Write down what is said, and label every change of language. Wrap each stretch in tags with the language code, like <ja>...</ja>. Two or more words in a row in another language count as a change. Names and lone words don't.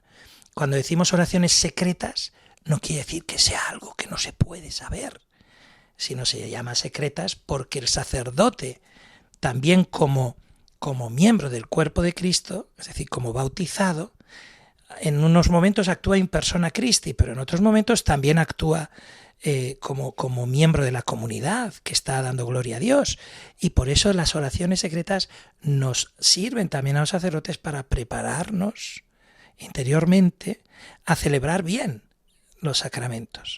<es>Cuando decimos oraciones secretas, no quiere decir que sea algo que no se puede saber, sino se llama secretas porque el sacerdote, también como miembro del cuerpo de Cristo, es decir, como bautizado, en unos momentos actúa</es> <la>in persona Christi,</la> <es>pero en otros momentos también actúa como miembro de la comunidad que está dando gloria a Dios. Y por eso las oraciones secretas nos sirven también a los sacerdotes para prepararnos interiormente a celebrar bien los sacramentos.</es>